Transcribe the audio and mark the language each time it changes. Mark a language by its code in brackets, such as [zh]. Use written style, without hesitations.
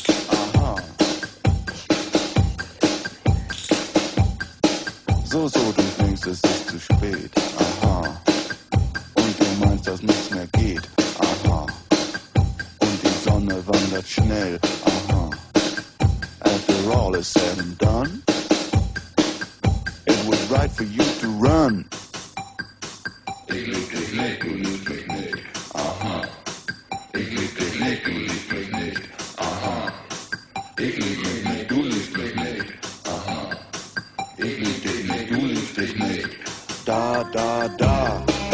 [de] Aha. So, du denkst, es ist zu spät. Aha. Und du meinst, dass nichts mehr geht. Aha. Und die Sonne wandert schnell. Aha. [en] After all is said and done, it was right for you to run. [de] Ich lieb dich nicht, du liebst mich nicht. Aha. Ich lieb dich nicht, du liebst mich nicht. Aha. Ich lieb mich nicht, du liebst mich nicht. Aha. Ich lieb dich nicht, du liebst dich nicht. Da, da, da.